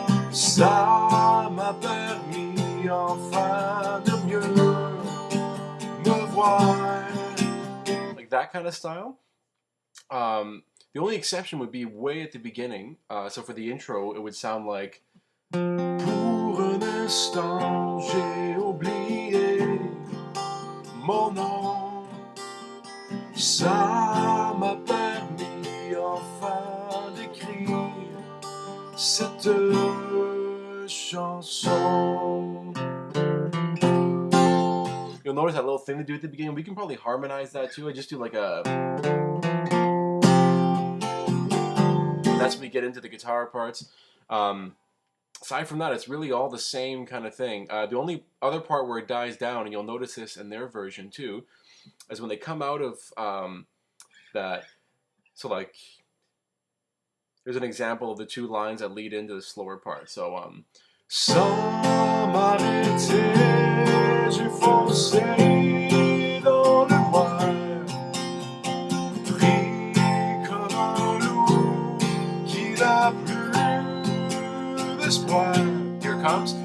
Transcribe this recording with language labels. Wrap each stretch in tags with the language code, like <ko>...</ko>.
<fr>Ça m'a permis enfin de mieux me voir.</fr> <en>Like that kind of style. The only exception would be way at the beginning. So for the intro, it would sound like</en> <fr>Pour un instant, j'ai oublié mon nom. Ça m'a permis enfin d'écrire cette chanson.</fr> <en>You'll notice that little thing to do at the beginning. We can probably harmonize that too. I just do like a. That's when we get into the guitar parts. Aside from that, it's really all the same kind of thing. The only other part where it dies down, and you'll notice this in their version too, is when they come out of that. So like, there's an example of the two lines that lead into the slower part.</en> <fr>So sans m'arrêter, j'ai foncé dans le noir, pris comme un loup qui n'a plus d'espoir.</fr> <en>Here it comes.</en>